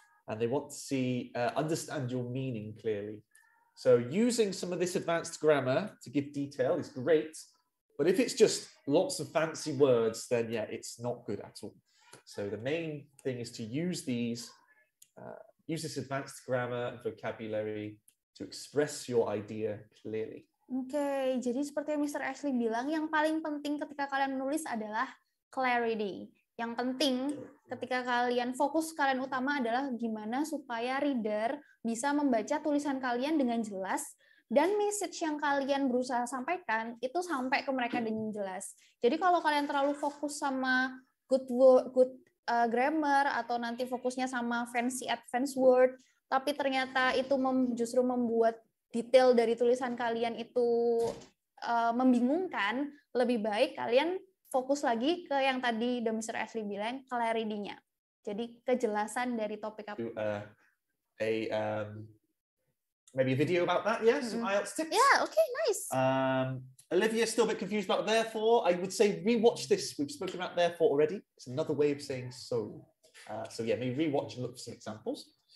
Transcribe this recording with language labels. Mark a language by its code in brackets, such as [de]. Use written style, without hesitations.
[en] and they want to see, understand your meaning clearly. So using some of this advanced grammar to give detail is great, but if it's just lots of fancy words, then yeah, it's not good at all. So the main thing is to use these, use this advanced grammar and vocabulary to express your idea clearly. [id] Oke, jadi seperti yang Mr. Ashley bilang, yang paling penting ketika kalian menulis adalah clarity. Yang penting ketika kalian fokus kalian utama adalah gimana supaya reader bisa membaca tulisan kalian dengan jelas dan message yang kalian berusaha sampaikan itu sampai ke mereka dengan jelas. Jadi kalau kalian terlalu fokus sama good grammar atau nanti fokusnya sama fancy advanced word, tapi ternyata itu justru membuat detail dari tulisan kalian itu membingungkan, lebih baik kalian fokus lagi ke yang tadi Mr. Ashley bilang, clarity-nya. Jadi kejelasan dari topik apa. [en] Maybe a video about that, yeah? Some IELTS tips? Yeah, okay, nice. Olivia's still a bit confused about therefore. I would say rewatch this. We've spoken about therefore already. It's another way of saying so. So yeah, maybe rewatch and look for some examples.